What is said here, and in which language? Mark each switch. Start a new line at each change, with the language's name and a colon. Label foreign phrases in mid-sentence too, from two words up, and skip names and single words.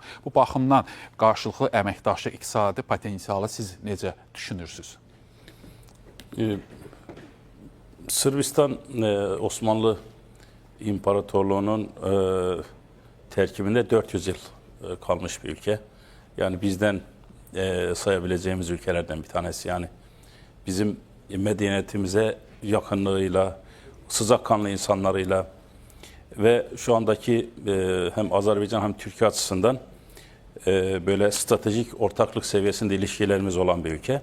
Azerbaijani: Bu baxımdan qarşılıqlı əməkdaşlıq iqtisadi potensialı siz necə düşünürsünüz? Sırbistan Osmanlı İmparatorluğunun tərkibində 400 il qalmış bir ülke.
Turkish: Yani bizden sayabileceğimiz ülkelerden bir tanesi. Yani bizim medeniyetimize yakınlığıyla, sıcakkanlı insanlarıyla ve şu andaki hem Azerbaycan hem Türkiye açısından böyle stratejik ortaklık seviyesinde ilişkilerimiz olan bir ülke.